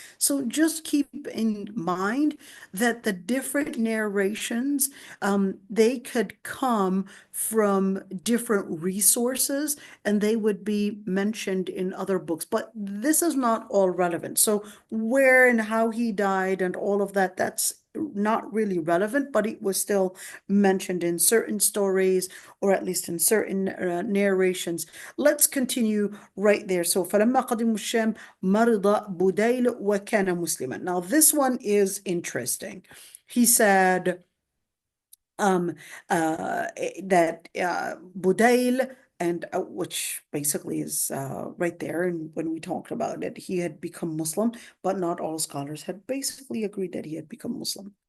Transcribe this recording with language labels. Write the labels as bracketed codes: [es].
[en] So just keep in mind that the different narrations, they could come from different resources, and they would be mentioned in other books, but this is not all relevant. So where and how he died and all of that, that's not really relevant, but it was still mentioned in certain stories, or at least in certain narrations. Let's continue right there. So [ar] فلما قدموا الشام مرض بديل وكان مسلما. [en] Now this one is interesting. He said that Budayl, and which basically is right there, and when we talked about it, he had become Muslim, but not all scholars had basically agreed that he had become Muslim.